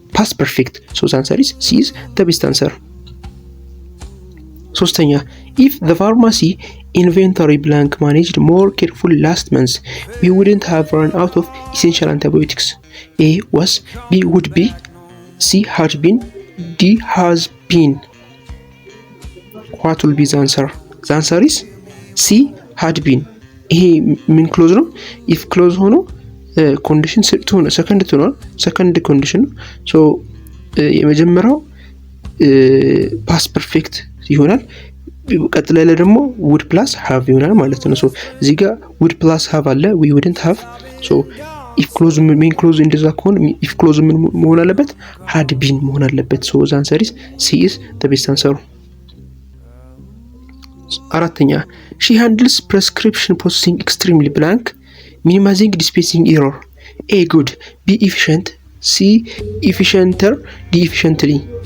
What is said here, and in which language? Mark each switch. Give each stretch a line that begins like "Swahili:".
English: ፓስት ፐርፌክት። ሶ the answer is C is the best answer። ሶስተኛ if the pharmacy inventory blank managed more carefully last month, we wouldn't have run out of essential antibiotics. A was, B would be, C had been, D has been. What will be the answer? The answer is C had been።
Amharic: ይሄ ምን ክሎዝ ነው? if ክሎዝ ሆኖ ኮንዲሽን ሆነ ሰከንድ ኮንዲሽን ነው። ሶ የመጀመሪያው ፓስት ፐርፌክት ይሆናል። ቀጥሎ ላይ ደግሞ would plus have ይሆናል ማለት ነው። ሶ እዚህ ጋር would plus have አለ፣
English: we wouldn't have።
Amharic: ሶ if ክሎዝ ሜን ክሎዝ እንደዛ ከሆነ if ክሎዝ ምን መሆን አለበት?
English: had been
Amharic: መሆን አለበት።
English: ሶ the answer is C is the best answer። አራተኛ she handles prescription processing extremely blank, minimizing dispensing error. A good, B efficient, C efficienter, D efficiently.